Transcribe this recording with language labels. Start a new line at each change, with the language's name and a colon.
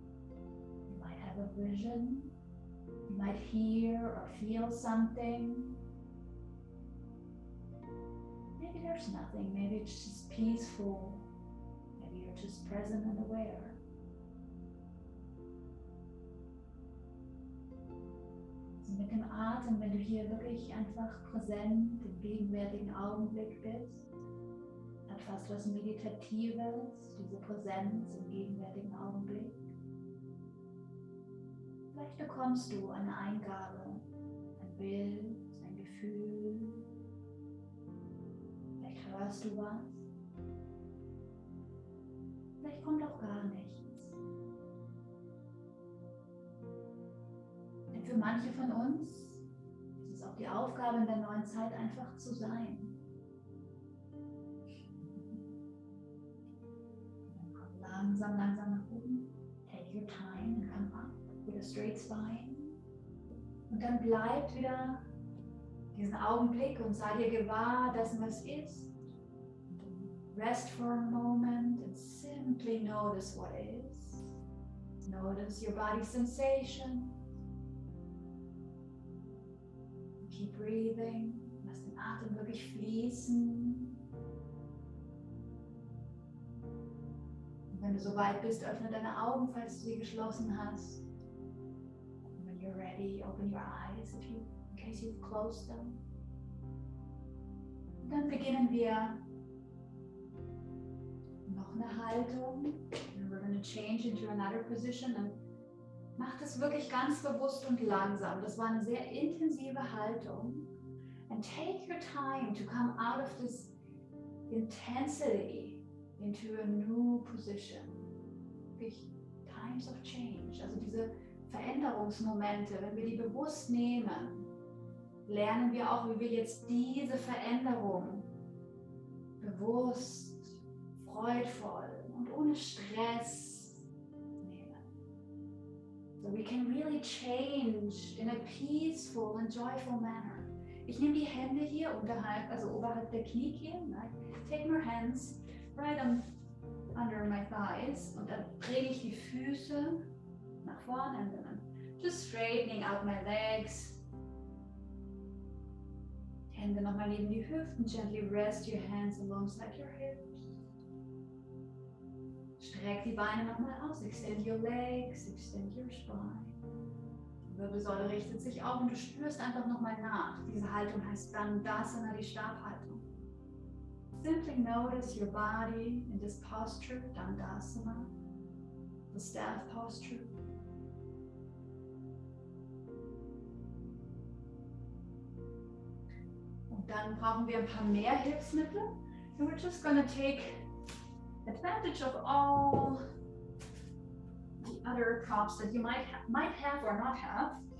English: You might have a vision, you might hear or feel something. Maybe there's nothing, maybe it's just peaceful, maybe you're just present and aware.
German: Also mit dem Atem, wenn du hier wirklich einfach präsent im gegenwärtigen Augenblick bist, hat fast was Meditatives, diese Präsenz im gegenwärtigen Augenblick. Vielleicht bekommst du eine Eingabe, ein Bild, ein Gefühl. Vielleicht hörst du was. Vielleicht kommt auch gar nichts. Denn für manche von uns ist es auch die Aufgabe in der neuen Zeit, einfach zu sein. Langsam nach oben.
English: Take your time and come up with a straight spine.
German: Und dann bleibt wieder diesen Augenblick und sei dir gewahr dessen, was ist.
English: Rest for a moment and simply notice what is. Notice your body's sensation. Keep breathing.
German: Lass den Atem wirklich fließen. Wenn du soweit bist, öffne deine Augen, falls du sie geschlossen hast.
English: When you're ready, open your eyes in case you've closed them.
German: Und dann beginnen wir noch eine Haltung.
English: And we're going to change into another position.
German: Und mach das wirklich ganz bewusst und langsam. Das war eine sehr intensive Haltung.
English: And take your time to come out of this intensity into a new position. Times of change,
German: also diese Veränderungsmomente, wenn wir die bewusst nehmen, lernen wir auch, wie wir jetzt diese Veränderung bewusst, freudvoll und ohne Stress nehmen.
English: So we can really change in a peaceful and joyful manner.
German: Ich nehme die Hände hier unterhalb, also oberhalb der Kniekehlen.
English: Take my hands right under my thighs
German: und dann drehe ich die Füße nach vorne
English: and then I'm just straightening out my legs.
German: Hände nochmal neben die Hüften,
English: gently rest your hands alongside your hips.
German: Streck die Beine nochmal aus,
English: extend your legs, extend your spine.
German: Die Wirbelsäule richtet sich auf und du spürst einfach nochmal nach. Diese Haltung heißt Dandasana, die Stabhaltung.
English: Simply notice your body in this posture, Dandasana, the staff posture.
German: Und dann brauchen wir ein paar mehr Hilfsmittel.
English: And we're just going to take advantage of all the other props that you might have or not have.